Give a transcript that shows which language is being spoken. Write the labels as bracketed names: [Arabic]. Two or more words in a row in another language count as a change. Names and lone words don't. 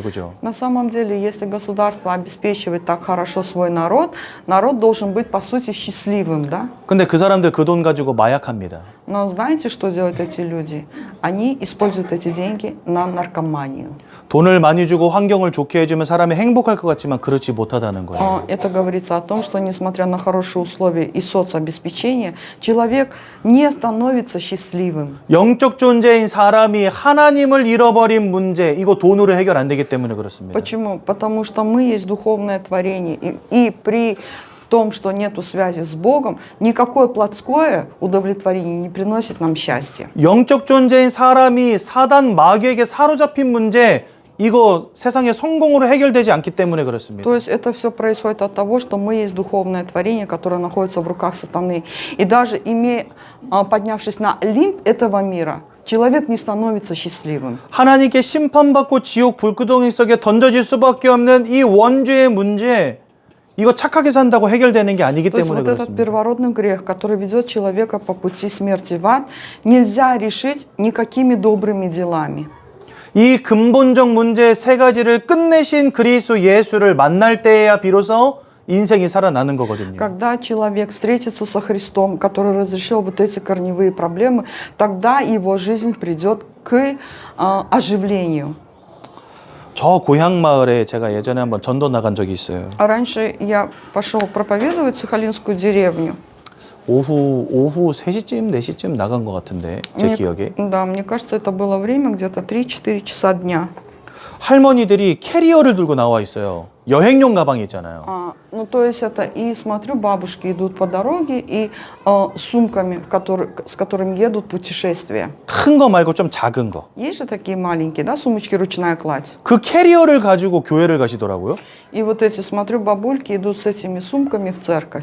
[Korean] 그죠? [Russian] На самом деле, если государство обеспечивает так хорошо свой народ, народ должен быть, по сути, счастливым, да? [Korean] 근데 그 사람들 그 돈 가지고 마약합니다. [Russian] Но знаете, что делают эти люди? Они используют эти деньги на наркоманию. [Korean] 돈을 많이 주고 환경을 좋게 해주면 사람이 행복할 것 같지만 그렇지 못하다는 거예요. [Russian] Это говорится о том, что несмотря на хорошие условия и соцобеспечение, человек не становится счастливым. [Korean] 영적 존재인 사람이 하나님을 잃어버린 문제, 이거 돈으로 해결 안 되기 때문에 그렇습니다. [Russian] Почему? Потому что мы есть духовное творение, и при том, что нету связи с Богом, никакое плотское удовлетворение не приносит нам счастья. [Korean] 영적 존재인 사람이 사단 마귀에게 사로잡힌 문제, 이거 세상의 성공으로 해결되지 않기 때문에 그렇습니다. [Russian] То есть это все происходит от того, что мы есть духовное творение, которое находится в руках сатаны. И даже поднявшись на Олимп этого мира, человек не становится счастливым. [Korean] 하나님께 심판받고 지옥 불구덩이 속에 던져질 수밖에 없는 이 원죄의 문제, 이거 착하게 산다고 해결되는 게 아니기 [Russian] То есть [Korean] 때문에 [Russian] вот этот [Korean] 그렇습니다. [Russian] первородный грех, который ведет человека по пути смерти в ад, нельзя решить никакими добрыми делами. [Korean] 이 근본적 문제 3가지를 끝내신 그리스도 예수를 만날 때에야 비로소 인생이 살아나는 거거든요. [Russian] Когда человек встретится со Христом, который разрешил вот эти корневые проблемы, тогда его жизнь придет к оживлению. [Korean] 저 고향 마을에 제가 예전에 한번 전도 나간 적이 있어요. [Russian] Раньше я пошел проповедовать в Сахалинскую деревню. [Korean] 오후 3시쯤, 4시쯤 나간 것 같은데 제 기억에. [Russian] Да, мне кажется, это было время где-то 3-4 часа дня. [Korean] 할머니들이 캐리어를 들고 나와 있어요. 여행용 가방이 있잖아요. [Russian] Ну, то есть это и смотрю, бабушки идут по дороге и сумками, с которыми едут в путешествие. [Korean] 큰 거 말고 좀 작은 거. [Russian] Есть же такие маленькие, да, сумочки ручная кладь. [Korean] 그 캐리어를 가지고 교회를 가시더라고요. [Russian] И вот эти, смотрю, бабульки идут с этими сумками в церковь,